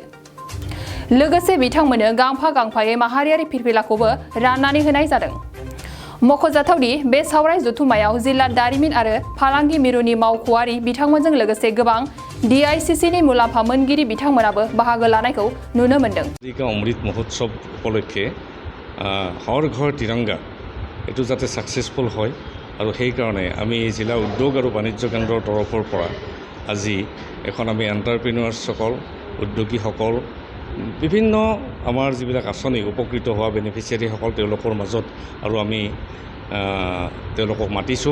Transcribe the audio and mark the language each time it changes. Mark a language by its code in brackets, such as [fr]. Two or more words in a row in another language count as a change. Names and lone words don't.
[brx] लोगोसे बिथांमोननो गांफा गांफायै माहारियारि फिरफिलाखौबो राननानै होनाय जादों। मख'जाथावदि बे सावराय जथुमायाव जिल्ला दारिमिन आरो फालांगि मिरुनि मावख'आरि बिथांमोनजों लोगोसे गोबां DICCनि मुलाम्फा मोनगिरि बिथांमोनाबो बाहागो लानायखौ नुनो मोन्दों। [as] অমৃত মহোৎসৱ উপলক্ষে হৰ ঘৰ তিৰংগা এইটো যাতে ছাকচেছফুল হয় আৰু সেইকাৰণে আমি জিলা উদ্যোগ আৰু বাণিজ্য কেন্দ্ৰৰ তৰফৰ পৰা আজি এখন আমি এণ্টাৰপ্ৰিনিয়ৰ্ছসকল উদ্যোগীসকল বিভিন্ন আমাৰ যিবিলাক আঁচনি উপকৃত হোৱা বেনিফিচিয়াৰীসকল তেওঁলোকৰ মাজত আৰু আমি তেওঁলোকক মাতিছোঁ।